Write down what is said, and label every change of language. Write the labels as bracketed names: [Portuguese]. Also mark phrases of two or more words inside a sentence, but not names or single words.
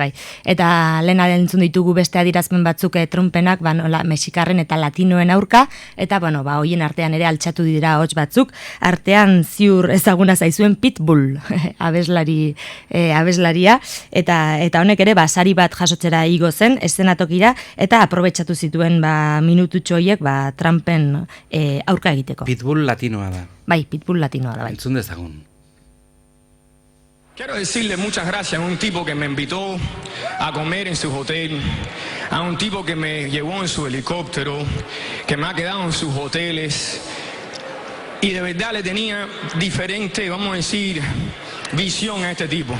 [Basque] Eta lehen entzun ditugu beste adirazpen batzuk Trumpenak, nola, mexikarren eta latinoen aurka, eta hoien artean ere altxatu dira hots batzuk, artean ziur ezaguna zaizuen Pitbull, abeslaria, eta honek ere sari bat jasotzera igo zen, eszenatokira, eta aprobetxatu zituen minututxo horiek Trumpen aurka egiteko. Pitbull latinoa da. Bai, Pitbull latinoa da, bai. Entzun dezagun. [Spanish] Quiero decirle muchas gracias a un tipo que me invitó a comer en su hotel, a un tipo que me llevó en su helicóptero, que me ha quedado en sus hoteles y de verdad le tenía diferente, vamos a decir, visión a este tipo.